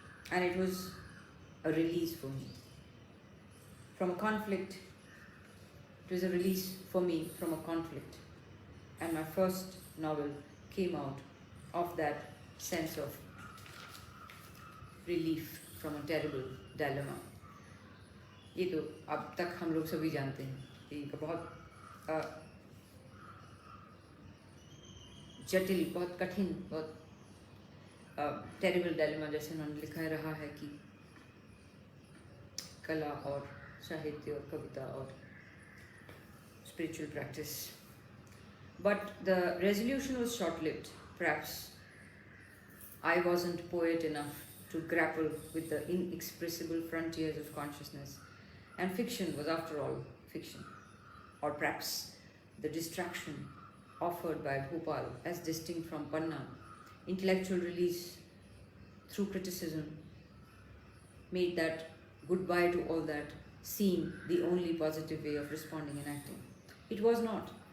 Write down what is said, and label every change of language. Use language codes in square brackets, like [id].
[en] And it was a release for me. From a conflict, it was a release for me from a conflict. And my first novel came out of that sense of relief from a terrible dilemma. [hi] ये तो अब तक हम लोग सभी जानते हैं कि इनका बहुत जटिल, बहुत कठिन, बहुत टेरिबल डायलेमा, जैसे उन्होंने लिखा रहा है कि कला और साहित्य और कविता और [en] spiritual practice. But the resolution was short-lived. Perhaps I wasn't poet enough to grapple with the inexpressible frontiers of consciousness, and fiction was, after all, fiction. or perhaps the distraction offered by Bhopal as distinct from Panna, intellectual release through criticism, made that goodbye to all that seem the only positive way of responding and acting. It was not.